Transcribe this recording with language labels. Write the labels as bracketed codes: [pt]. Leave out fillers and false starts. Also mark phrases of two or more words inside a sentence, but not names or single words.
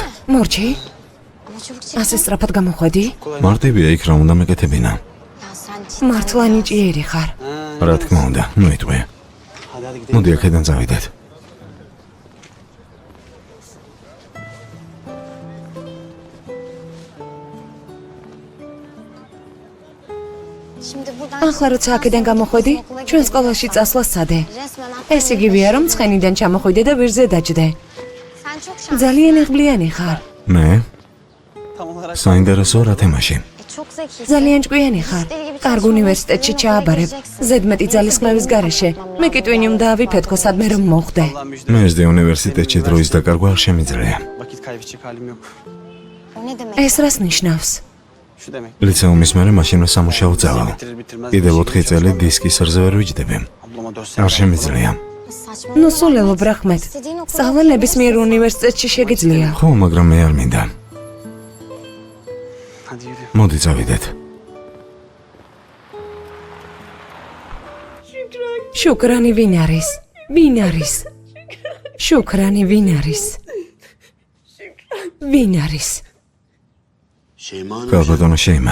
[ka] მორჩი, ასე სწრაფად გამოხვედი? მარტივია იქ რა უნდა მეკეთებინა. მართლა ნიჭიერი ხარ. რა თქმა უნდა, ნუ იტყვი. [tr] Hadi hadi gidelim. [ka] მოდი აქედან წავიდეთ. ახლა როცა აქედან გამოხვედი, ჩვენ სკოლაში წასვლა სცადე. ეს იგივეა, რომ ცხენიდან ჩამოხვიდე და ვირზე დაჯდე. ძალიან იღბლიანი ხარ. მე [tr] Tam olarak [ka] საინტერესო რა თემაში. ძალიან ჭკვიანი ხარ. კარგ უნივერსიტეტში ჩააბარებ. ზედმეტი ძალისხმევის გარეშე. მე კი ტვინი უნდა ავიფეთქო სადმე რომ მოხვდე. [tr] Allah'ın müjde. [ka] მე უნივერსიტეტში დროის დაკარგვა არ შემიძლია. [tr] Vakit kaybedecek halim yok. [ka] ეს რას ნიშნავს? [tr] Şu demek. [ka] ლიცეუმის მერე მაშინვე სამუშაო წავალ. [tr] Bitirir bitirmez. [ka] კიდევ 4 წელი დისკის რზე ვერ ვიჯდები. [tr] Ablama 4 [ka] არ [tr] sene. [ka] შემიძლია. ნუ სულელო ბრახმეთ. სწავლა ნებისმიერ უნივერსიტეტში შეგიძლია. ხო, მაგრამ მე არ მინდა. [tr] Hadi yürü. [ka] მოდი წავიდეთ. შუკრანი ვინ არის? ვინ არის? შუკრანი ვინ არის? ვინ არის? ქალბატონო შეიმა.